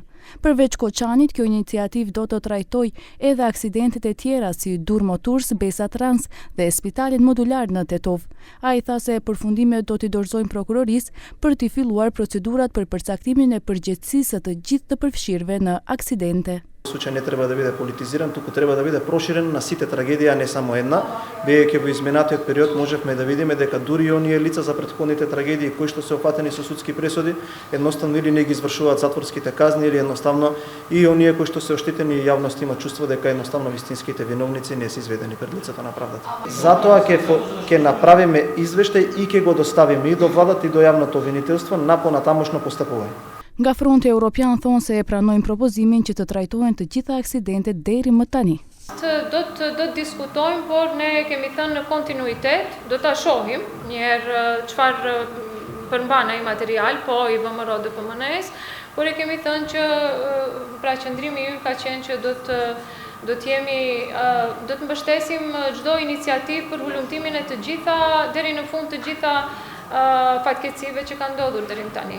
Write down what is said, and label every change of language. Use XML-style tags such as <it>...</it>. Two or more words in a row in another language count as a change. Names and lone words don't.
<sq>Përveç Koçanit, kjo iniciativë do të trajtojë edhe aksidentet e tjera si Durmoturs, Besa Trans dhe spitalin modular në Tetov. Ai tha se përfundimet do t'i dorëzojnë prokurorisë për t'i filluar procedurat për përcaktimin e përgjegjësisë së të gjithë të përfshirëve në aksidente.</sq> <mk>Случай не треба да биде политизиран, туку треба да биде проширен на сите трагедија, не само една, бидејќи во изминатиот период можевме да видиме дека дури и оние лица за претходните трагедии кои што се опфатени со судски пресуди, едноставно или не ги извршуваат затворските казни, или едноставно и оние кои што се оштетени и јавноста има чувство дека едноставно вистинските виновници не се изведени пред лицето на правдата. Затоа ќе направиме извештај и ќе го доставиме и до владата и до јавното обвинителство на понатамошно постапување.</mk> <sq>Nga Fronti Europian thonë se e pranojnë propozimin që të trajtohen të gjitha aksidentet deri më tani. Do të diskutojmë, por ne kemi thënë në kontinuitet, do ta shohim njëherë çfarë përmban ai material, po i VMRO DPMN-s, por e kemi thënë që pra qëndrimi ynë ka qenë që do të mbështesim çdo iniciativë për hulumtimin e të gjitha deri në fund të gjitha fatkeqësive që kanë ndodhur deri tani.</sq>